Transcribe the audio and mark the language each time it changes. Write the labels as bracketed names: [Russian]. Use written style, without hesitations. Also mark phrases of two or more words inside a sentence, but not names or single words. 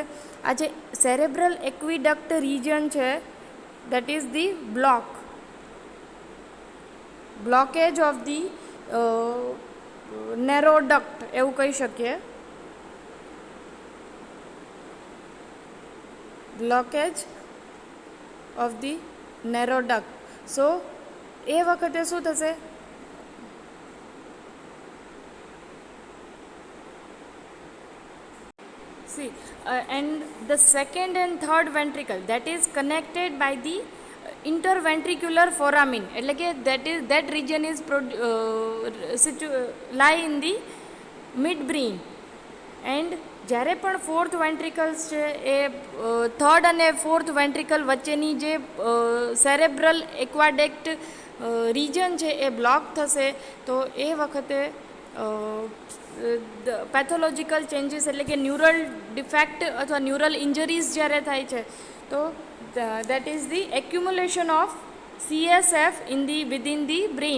[Gujarati] આ જે [English] cerebral aqueduct region છે that is the blockage of the narrow duct [Gujarati] એવું કહી શકીએ. [English] blockage of the narrow duct. [Gujarati] સો એ વખતે શું થશે? [English] See, and the second and third ventricle that is connected by the interventricular foramen, [Gujarati] એટલે કે [English] that region is lie in the mid brain. [Gujarati] and જ્યારે પણ [English] fourth ventricles [Gujarati] છે એ થર્ડ અને [English] fourth ventricle [Gujarati] વચ્ચેની જે [English] cerebral aqueduct region [Gujarati] છે એ બ્લોક થશે, તો એ વખતે [English] pathological changes [Gujarati] એટલે કે [English] neural defect [Gujarati] અથવા [English] neural injuries [Gujarati] જ્યારે થાય છે, તો [English] that is the accumulation of CSF within the brain.